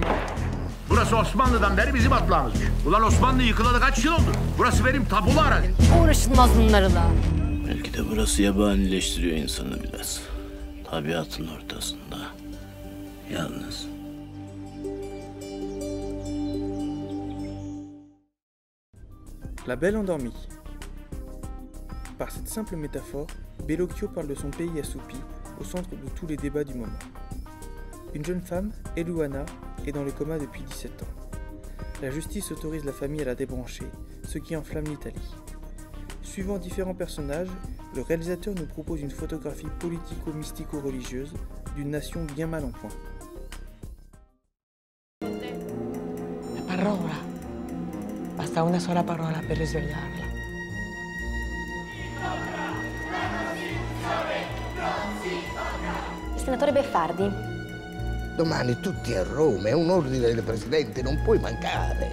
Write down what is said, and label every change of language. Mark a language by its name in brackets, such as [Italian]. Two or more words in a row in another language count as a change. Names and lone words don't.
[Turkish] Burası Osmanlı'dan beri bizim atlarımızmış. Ulan Osmanlı yıkılalı kaç yıl oldu? Burası benim tabulu arazi. Uğraşılmaz bunlarla. Belki de burası yabanileştiriyor insanı biraz. Tabiatın ortasında. Yalnız. [French] La Belle endormie. Par cette simple métaphore, Bellocchio parle de son pays assoupi, au centre de tous les débats du moment. Une jeune femme, Eluana, est dans le coma depuis 17 ans. La justice autorise la famille à la débrancher, ce qui enflamme l'Italie. Suivant différents personnages, le réalisateur nous propose une photographie politico-mystico-religieuse d'une nation bien mal en point. [Italian] La parola. Basta una sola parola per risvegliarla. Il senatore Beffardi. Domani tutti a Roma, è un ordine del Presidente, non puoi mancare.